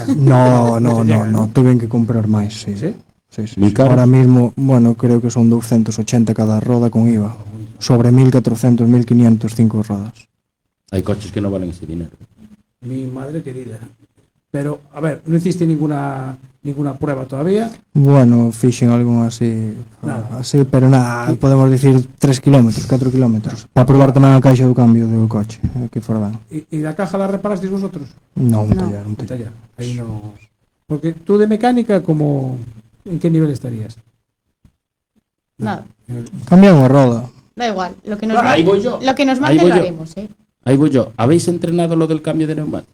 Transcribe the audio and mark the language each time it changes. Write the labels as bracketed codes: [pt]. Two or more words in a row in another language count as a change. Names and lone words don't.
[es] No, tuve que comprar máis, sí. ¿Sí? Sí. Muy caros. Ahora mismo, creo que son 280 cada roda con IVA. Sobre 1.400, 1.500, 5 rodas. Hay coches que no valen ese dinero. Mi madre querida. Pero, a ver, no hiciste ninguna prueba todavía. [gl] Bueno, fixen algo así, pero nada, [es] podemos decir [gl] 3 kilómetros, 4 kilómetros. Para probar tamén a caixa do cambio do coche, que for ben. [es] ¿Y la caja la reparasteis vosotros? No, un No. tallar. Un taller. Ahí no. Porque tú de mecánica, ¿en qué nivel estarías? Nada, [gl] Cambia unha roda. [es] da igual. Lo que nos, Ahí voy yo. lo que nos Ahí mande voy lo yo. haremos, ¿eh? Ahí voy yo. ¿Habéis entrenado lo del cambio de neumático?